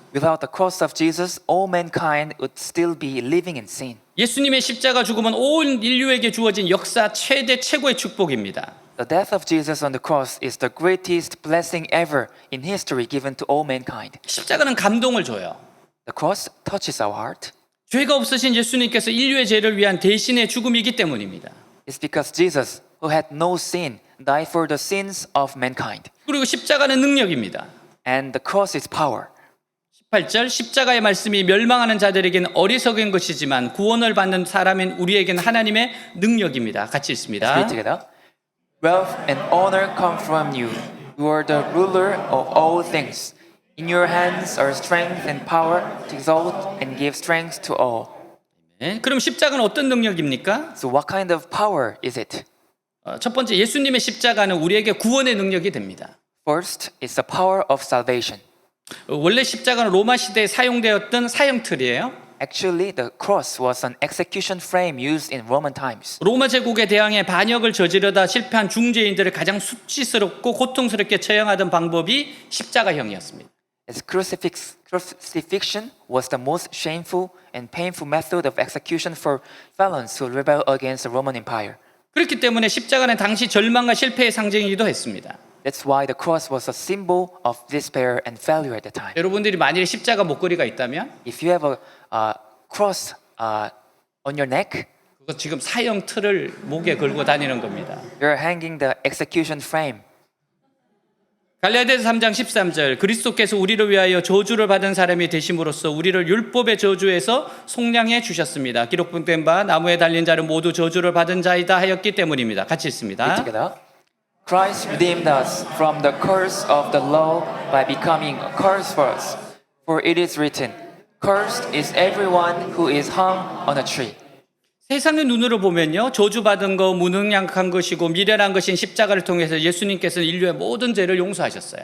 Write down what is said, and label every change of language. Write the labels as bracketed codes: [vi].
[en] Without the cross of Jesus, all mankind would still be living in sin. [ko] 예수님의 십자가 죽음은 온 인류에게 주어진 역사 최고의 축복입니다. [en] The death of Jesus on the cross is the greatest blessing ever in history given to all mankind. [ko] 십자가는 감동을 줘요. [en] The cross touches our heart. [ko] 죄가 없으신 예수님께서 인류의 죄를 위한 대신의 죽음이기 때문입니다. [en] It's because Jesus, who had no sin, died for the sins of mankind. [ko] 그리고 십자가는 능력입니다. [en] And the cross is power. [ko] 18절 십자가의 말씀이 멸망하는 자들에게는 어리석은 것이지만 구원을 받는 사람인 우리에게는 하나님의 능력입니다. 같이 [en] Let's [ko] 읽습니다. [en] read together. Wealth and honor come from you. You are the ruler of all things. In your hands are strength and power to exalt and give strength to all. [ko] 네, 그럼 십자가는 어떤 능력입니까? [en] So what kind of power is it? [ko] 첫 번째 예수님의 십자가는 우리에게 구원의 능력이 됩니다. [en] First, it's the power of salvation. [ko] 원래 십자가는 로마 시대에 사용되었던 사형틀이에요. [en] Actually, the cross was an execution frame used in Roman times. [ko] 로마 제국에 대항해 반역을 저지르다 실패한 중죄인들을 가장 수치스럽고 고통스럽게 처형하던 방법이 십자가형이었습니다. [en] As crucifixion was the most shameful and painful method of execution for felons who rebel against the Roman Empire. [ko] 그렇기 때문에 십자가는 당시 절망과 실패의 상징이기도 했습니다. [en] That's why the cross was a symbol of despair and failure at the time. [ko] 여러분들이 만일에 십자가 목걸이가 있다면 [en] If you have a cross on your neck, [ko] 그거 지금 사형틀을 목에 걸고 다니는 겁니다. [en] you're hanging the execution frame. [ko] 갈라디아서 3장 13절 그리스도께서 우리를 위하여 저주를 받은 사람이 되심으로써 우리를 율법의 저주에서 속량해 주셨습니다. 기록된 바 나무에 달린 자는 모두 저주를 받은 자이다 하였기 때문입니다. 같이 읽습니다. [en] Read together. Christ redeemed us from the curse of the law by becoming a curse for us. For it is written, Cursed is everyone who is hung on a tree. [ko] 세상의 눈으로 보면요 저주받은 거 무능력한 것이고 미련한 것인 십자가를 통해서 예수님께서는 인류의 모든 죄를 용서하셨어요.